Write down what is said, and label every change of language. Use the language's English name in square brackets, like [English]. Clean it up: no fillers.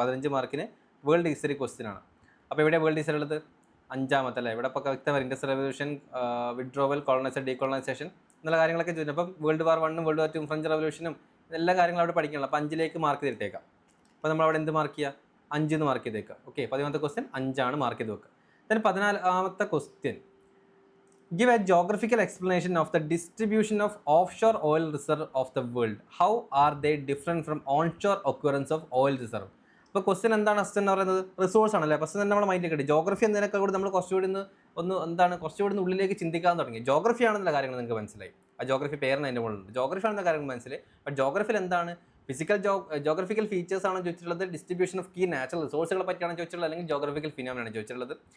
[Malayalam] 15 മാർക്കിന് world history question ആണ്. അപ്പോൾ ഇവിടെ വേൾഡ് ഹിസ്റ്ററി ഉള്ളത് 5ാമത്തെ അല്ലേ, ഇവിടെ ഇപ്പോൾ വ്യക്തമായി industrial revolution, withdrawal, colonisation, decolonisation എന്നുള്ള കാര്യങ്ങളൊക്കെ ചോദിച്ചു. അപ്പം world war 1ഉം world war 2ഉം French റെവല്യൂഷനും എല്ലാ കാര്യങ്ങളും അവിടെ പഠിക്കണം. അപ്പോൾ 5ലേക്ക് മാർക്ക് ചെയ്തിട്ടേക്കാം. അപ്പോൾ നമ്മൾ അവിടെ എന്ത് മാർക്ക് ചെയ്യുക? 5 എന്ന് മാർക്ക് ചെയ്തേക്കാം. ഓക്കെ, 13ാമത്തെ ക്വസ്റ്റ്യൻ 5 മാർക്ക് ചെയ്ത് വെക്കുക. [English] then 14ാമത്തെ question, give a geographical explanation of the distribution of offshore oil reserve of the world. How are they different from onshore occurrence of oil reserve? [Malayalam] അപ്പോൾ question എന്താണ്? Question എന്ന് പറയുന്നത് resource ആണല്ലേ. First തന്നെ നമ്മുടെ മൈൻഡിലേക്ക് കിട്ടി. ജോഗ്രഫി എന്നതിനൊക്കെ കൂടി നമ്മൾ കുറച്ചുകൂടി കുറച്ചുകൂടി ഉള്ളിലേക്ക് ചിന്തിക്കാൻ തുടങ്ങി. ജോഗ്രഫി ആണെന്നുള്ള കാര്യങ്ങൾ നിങ്ങൾക്ക് മനസ്സിലായി. ആ ജോഗ്രഫി പേരാണ് അതിൻ്റെ മുകളിലുണ്ട്. ജോഗ്രഫി ആണെന്ന കാര്യങ്ങൾ മനസ്സിലായി. ബട്ട് ജോഗ്രഫിയിൽ എന്താണ് ജോഗ്രഫിക്കൽ ഫീച്ചേഴ്സ് ആണ് ചോദിച്ചിട്ടുള്ളത്, ഡിസ്ട്രിബ്യൂഷൻ ഓഫ് കീ നാച്ചുറൽ റിസോഴ്സുകളെ പറ്റിയാണ് ചോദിച്ചിട്ടുള്ളത്, അല്ലെങ്കിൽ ജോഗ്രഫിക്കൽ ഫിനോമിനയാണ് ചോദിച്ചിട്ടുള്ളത്.